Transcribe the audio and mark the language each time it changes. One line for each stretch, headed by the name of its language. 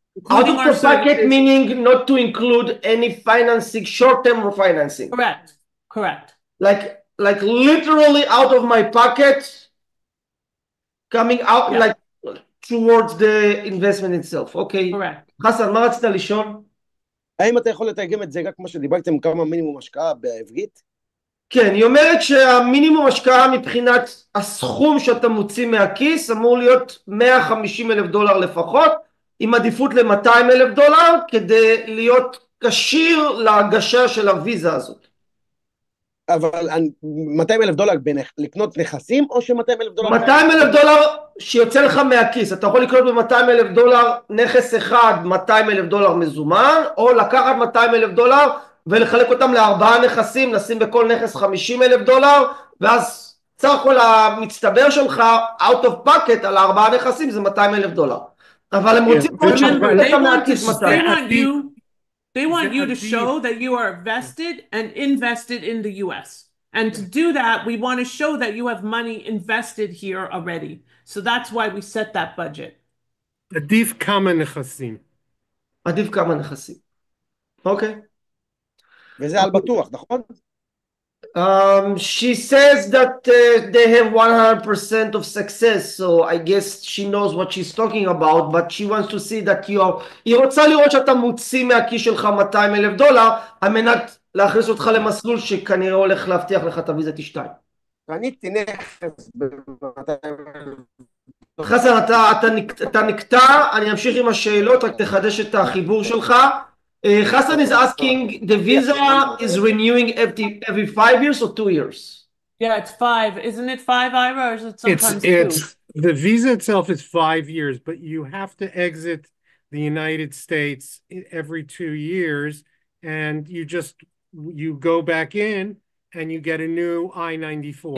English: Out of the pocket, meaning not to include any financing, short-term financing. Correct. Like literally out of my pocket, coming out like towards the investment itself. Okay. Correct.
Hebrew: חסן, מה רצית לשאול? האם אתה יכול לתרגם את זה רק כמו שדיברתם כמה מינימום השקעה בעברית? כן, היא אומרת שהמינימום השקעה מבחינת הסכום שאתה מוציא מהכיס אמור להיות 150,000 דולר לפחות, עם עדיפות ל-200,000 דולר כדי להיות כשיר להגשה של הוויזה הזאת. אבל 200,000 דולר לקנות נכסים או ש200,000 דולר... 200,000 דולר שיוצא לך מהכיס, אתה יכול לקנות ב-200,000 דולר נכס אחד, 200,000 דולר מזומן, או לקחת 200,000 דולר ולחלק אותם לארבעה נכסים, לשים בכל נכס 50,000 דולר, ואז סך הכל המצטבר שלך
English: out of pocket
Hebrew: על הארבעה נכסים זה 200,000 דולר. אבל הם רוצים פה לך מהכיס 200.
English: They want you to show that you are vested and invested in the U.S. And to do that, we want to show that you have money invested here already. So that's why we set that budget.
Hebrew: עדיף כמה נכסים. עדיף כמה נכסים. אוקיי. וזה על בטוח, נכון?
English: She says that they have 100% of success, so I guess she knows what she's talking about, but she wants to see that
Hebrew: היא רוצה לראות שאתה מוציא מהכיס שלך 200,000 דולר, על מנת להכניס אותך למסלול שכנראה הולך להבטיח לך את הוויזת E2. קניתי נכס ב-200,000. חסן, אתה נקטע, אני אמשיך עם השאלות, רק תחדש את החיבור שלך.
English: Hassan is asking, the visa is renewing every 5 years or 2 years? Yeah, it's 5. Isn't it 5, Ira, or is it sometimes 2? The visa itself is 5 years, but you have to exit the United States every 2 years, and you go back in and you get a new I-94